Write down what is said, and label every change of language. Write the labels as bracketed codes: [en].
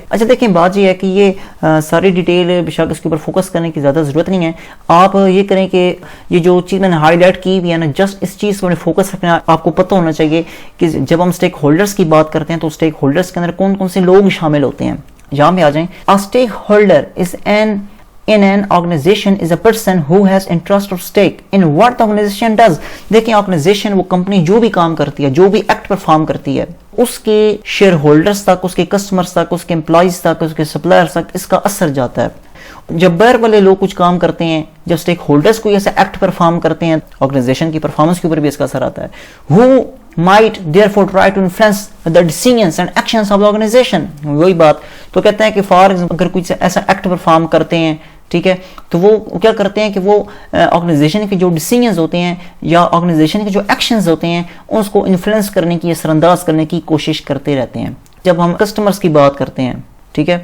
[ur] اچھا دیکھیں بات یہ ہے کہ یہ ساری ڈیٹیل بشک اس کے اوپر فوکس کرنے کی زیادہ ضرورت نہیں ہے. آپ یہ کریں کہ یہ جو چیز میں نے ہائی لائٹ کی بھی ہے نا, جسٹ اس چیز کو فوکس رکھنا. آپ کو پتہ ہونا چاہیے کہ جب ہم اسٹیک ہولڈرز کی بات کرتے ہیں تو اسٹیک ہولڈرز کے اندر کون کون سے لوگ شامل ہوتے ہیں. یہاں پہ آ جائیں. [en] A stakeholder is in an organization is a person who has interest or stake in what the organization does. [ur] دیکھیں آرگنائزیشن, وہ کمپنی جو بھی کام کرتی ہے, جو بھی ایکٹ پرفارم کرتی ہے, اس کے شیئر ہولڈرز تک, اس کے کسٹمرز تک, اس کے امپلائیز تک, اس کے سپلائرز تک اس کا اثر جاتا ہے. جب باہر والے لوگ کچھ کام کرتے ہیں, جب اسٹیک ہولڈرز کوئی ایسا ایکٹ پرفارم کرتے ہیں, آرگنائزیشن کی پرفارمنس کے اوپر بھی اس کا اثر آتا ہے. [en] Who might therefore try to influence the decisions and actions of the organization. [ur] وہی بات تو کہتے ہیں کہ [en] for example [ur] اگر کوئی ایسا ایکٹ پرفارم کرتے ہیں, ٹھیک ہے, تو وہ کیا کرتے ہیں کہ وہ آرگنائزیشن کے جو ڈیسیژنز ہوتے ہیں یا آرگنائزیشن کے جو ایکشنز ہوتے ہیں اس کو انفلوئنس کرنے کی, اثر انداز کرنے کی کوشش کرتے رہتے ہیں. جب ہم کسٹمرز کی بات کرتے ہیں, ٹھیک ہے.